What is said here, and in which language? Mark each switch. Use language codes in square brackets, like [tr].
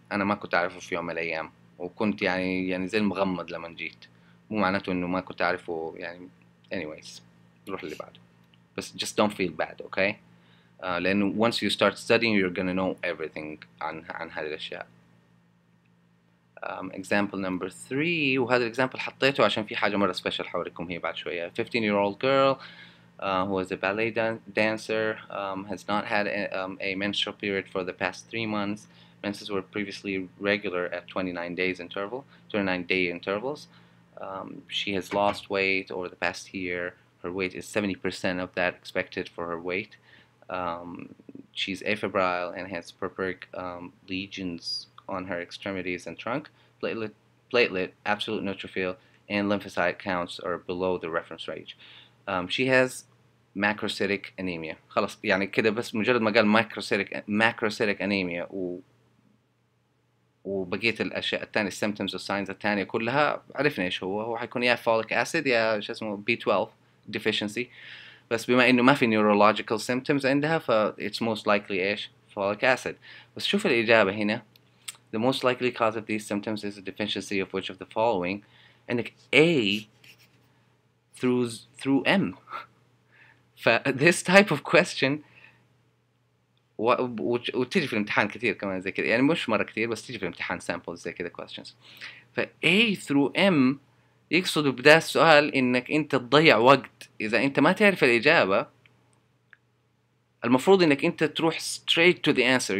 [ar] أنا ما كنت أعرفه في يوم من الأيام، وكنت يعني زي المغمض لما جيت. مو معناته إنه ما كنت أعرفه يعني. [en] Anyways. [ar] نروح اللي بعده. بس [en] just don't feel bad. Okay. [ar] لأنه [en] once you start studying you're gonna know everything [ar] عن هذه الأشياء. [en] example number 3، [ar] وهذا الexample حطيته عشان في حاجة مرة special حوريكم هي بعد شوية. [en] 15-year-old girl who is a ballet dancer has not had a menstrual period for the past 3 months. Menses were previously regular at 29 day intervals. She has lost weight over the past year. Her weight is 70% of that expected for her weight. She's afebrile and has purpuric lesions on her extremities and trunk. Platelet, absolute neutrophil, and lymphocyte counts are below the reference range. She has macrocytic anemia. [ar] خلاص يعني كده بس مجرد ما قال macrocytic anemia وبقية الأشياء الثانية symptoms والsigns الثانية كلها عرفنا إيش هو حيكون يا folic acid يا شو اسمه B12 deficiency. بس بما إنه ما في [en] neurological symptoms [ar] عندها [en] it's most likely [ar] إيش folic acid. بس شوف الإجابة هنا. [en] The most likely cause of these symptoms is a deficiency of which of the following. [ar] عندك A through M. [en] this type of question [ar] وتيجي في الامتحان كثير كمان زي كده، يعني مش مرة كثير بس تيجي في الامتحان samples زي كده questions. A through M يقصدوا بدا السؤال إنك أنت تضيع وقت. إذا أنت ما تعرف الإجابة المفروض إنك أنت تروح [en] straight to the answer.